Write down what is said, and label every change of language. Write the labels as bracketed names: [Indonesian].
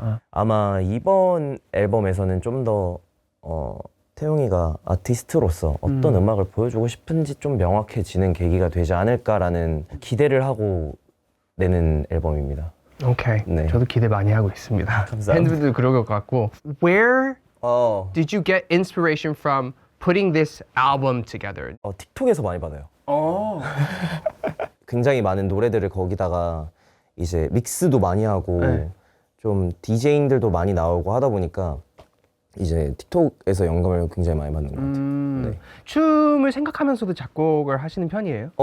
[Korean] 아마 이번 앨범에서는 좀 더 태용이가 아티스트로서 어떤 음악을 보여주고 싶은지 좀 명확해지는 계기가 되지 않을까라는 기대를 하고 내는 앨범입니다. 오케이. 네. 저도 기대 많이 하고 있습니다. 감사합니다. 팬들도 그럴 것 같고. [English] Where 어, did you get inspiration from putting this album together? [Korean] 틱톡에서 많이 받아요. 어. 굉장히 많은 노래들을 거기다가 이제 믹스도 많이 하고 네. 좀 디제잉들도 많이 나오고 하다 보니까 이제 틱톡에서 영감을 굉장히 많이 받는 것 같아요. 네. 춤을 생각하면서도 작곡을 하시는 편이에요?